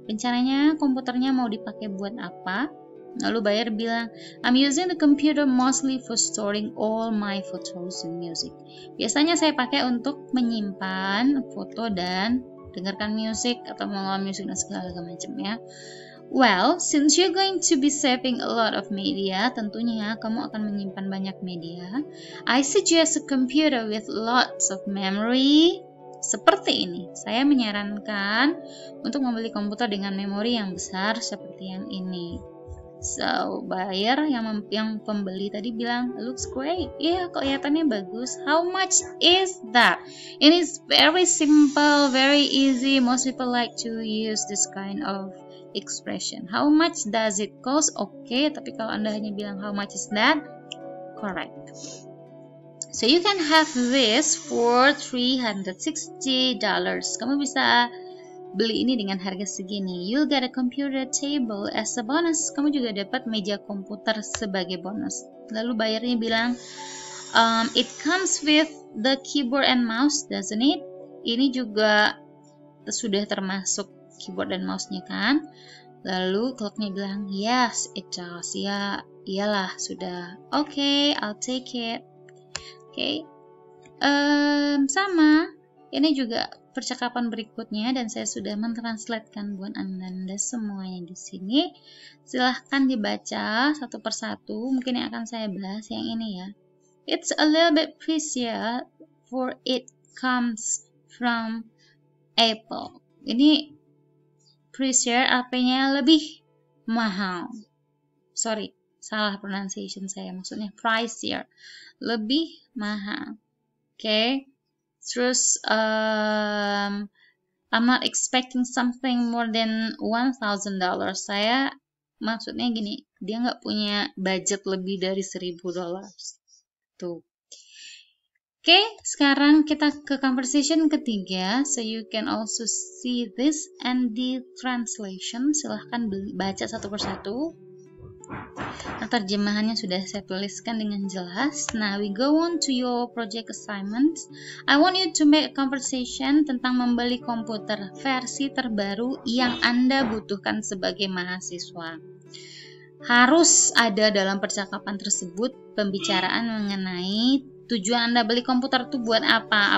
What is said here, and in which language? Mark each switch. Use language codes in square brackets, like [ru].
[id] Rencananya komputernya mau dipakai buat apa? Lalu buyer bilang, [en] I'm using the computer mostly for storing all my photos and music. [id] Biasanya saya pakai untuk menyimpan foto dan dengarkan musik atau mengolah musik dan segala macam, ya. [en] Well, since you're going to be saving a lot of media, [id] tentunya kamu akan menyimpan banyak media. [en] I suggest a computer with lots of memory. [id] Seperti ini, saya menyarankan untuk membeli komputer dengan memori yang besar seperti yang ini. So, buyer yang pembeli tadi bilang, [en] looks great. [id] Yeah, kelihatannya bagus. [en] How much is that? It is very simple, very easy. Most people like to use this kind of expression. How much does it cost? [id] Oke, tapi kalau Anda hanya bilang [en] how much is that? Correct. So you can have this for $360. [id] Kamu bisa beli ini dengan harga segini. [en] You'll get a computer table as a bonus. [id] Kamu juga dapat meja komputer sebagai bonus. Lalu bayarnya bilang, [en] it comes with the keyboard and mouse, doesn't it? [id] Ini juga sudah termasuk keyboard dan mouse-nya kan? Lalu clerknya bilang, [en] yes, it does. [id] Ya, iyalah, sudah. [en] Okay, I'll take it. Okay. Sama. [id] Ini juga percakapan berikutnya, dan saya sudah mentranslatekan buat Anda semuanya di sini. Silahkan dibaca satu persatu. Mungkin yang akan saya bahas yang ini, ya. [en] It's a little bit pricier for it comes from Apple. [id] Ini pricier artinya lebih mahal. Sorry, salah pronunciation saya. Maksudnya pricier, lebih mahal. Okay. [en] Terus, I'm not expecting something more than $1,000. [id] Saya maksudnya gini, dia nggak punya budget lebih dari $1,000. Tuh. Oke, sekarang kita ke conversation ketiga. [en] So you can also see this and the translation. [id] Silahkan baca satu persatu. Terjemahannya sudah saya tuliskan dengan jelas. [en] Nah, we go on to your project assignment. I want you to make a conversation [id] tentang membeli komputer versi terbaru yang Anda butuhkan sebagai mahasiswa. Harus ada dalam percakapan tersebut pembicaraan mengenai tujuan Anda beli komputer itu buat apa?